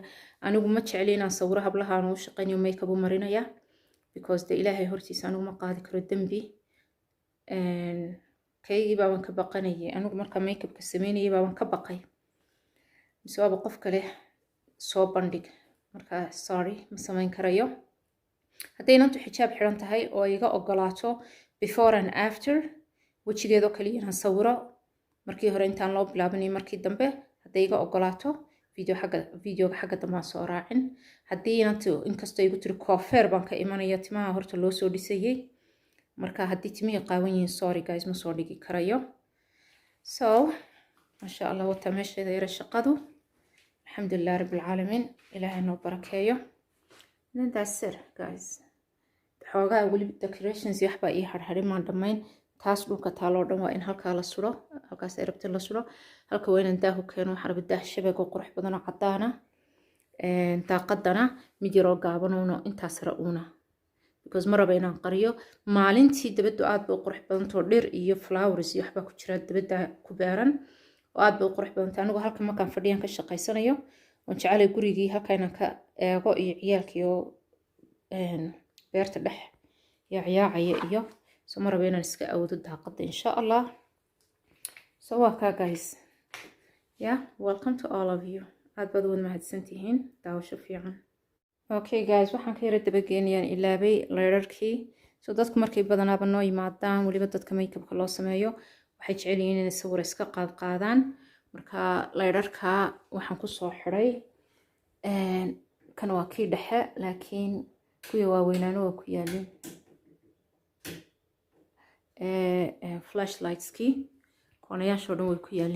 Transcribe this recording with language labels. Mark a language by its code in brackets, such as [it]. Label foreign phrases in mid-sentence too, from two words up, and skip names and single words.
[so] anigu ma jecli inaan sawiro hablaha aan u shaqeynayo makeup u marinaya because de ilaahay hortiisa anigu ma qaadi karo dambi. kaygii baan ka baqanayay anigu marka makeupka sameynayay baan ka baqay mise waaba qof kale soo bandhig. marka sorry ma sameyn karayo. haddaynaantu xijaab xiran tahay oo iga ogolaato [en] before and after [so] wejigeedoo kaliya inaan sawiro markii hore intaan loo bilaabanayo markii dambe hadday iga ogolaato videoga xagga dambe aan soo raacin. haddii inaantu inkastoo igu tiri coofeer baan ka imanaya timaha horta loo soo dhisayay marka haddii timihii qaawan yihiin [en] sorry guys [so] ma soo dhigi karayo. so [ar] ما شاء الله [so] wata meesheeda yara shaqadu [ar] الحمد لله رب العالمين [so] ilaahay noo barakeeyo. [en] then that's it guys. [so] xoogaa weli decorations iyo waxbaa ii harharin maan dhammayn. taas dhulka taaloo dhan waa in halkaa la suro halkaas ay rabta la suro. halka waa inaan daahu keeno waxaan rabaa daah shabag oo qurux badan oo caddaana. daaqadana mid yaroo gaabanoono intaas ra uuna because ma raba inaan qariyo. maalintii dabaddu aad bay u qurux badantoo dhir iyo flowers iyo waxbaa ku jira dabadda ku beeran oo aad bay u qurux badantay. anigu halkan markaan fadhiyaan ka shaqaysanayo waan jecelay gurigii halka inaan ka eego iyo ciyaalkii oo beerta dhex yaacaya iyo so ma raba inaan iska awoodo daaqadda [ar] إن شاء الله. [so] so waa kaa guys. [en] yeah, welcome to all of you. [so] aad baad wad mahadsantihiin daawasho fiican. [en] okay guys, [so] waxaan ka yara dabageynayaan ilaabay leerarkii. so dadku markay badanaaba noo yimaadaan weliba dadka makeupka loo sameeyo waxay jecel yihiin inay sawir iska qaadaan. marka leerarka waxaan ku soo xiray kan waa kii dhexe laakiin kuwa waaweynaana waa ku yaalin flashlightskii koonayaashoo dhan way ku yaalin.